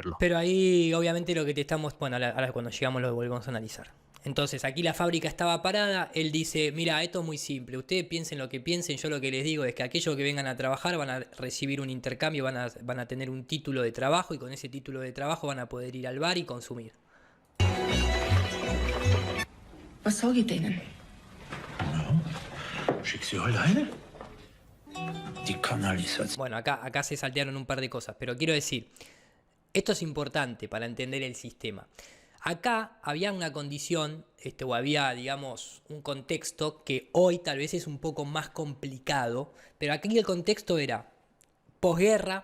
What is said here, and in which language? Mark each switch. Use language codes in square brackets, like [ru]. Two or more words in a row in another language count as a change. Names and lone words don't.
[es] Pero ahí obviamente lo que te estamos... Bueno, ahora cuando llegamos lo volvemos a analizar. Entonces aquí la fábrica estaba parada, él dice, mira, esto es muy simple, ustedes piensen lo que piensen, yo lo que les digo es que aquellos que vengan a trabajar van a recibir un intercambio, van a tener un título de trabajo y con ese título de trabajo van a poder ir al bar y consumir. [de] Was sag ich denen? Schick sie alleine. Die Kanalisation. [es] Bueno, acá se saltearon un par de cosas, pero quiero decir, esto es importante para entender el sistema. Acá había una condición, o había, digamos, un contexto que hoy tal vez es un poco más complicado, pero aquí el contexto era posguerra,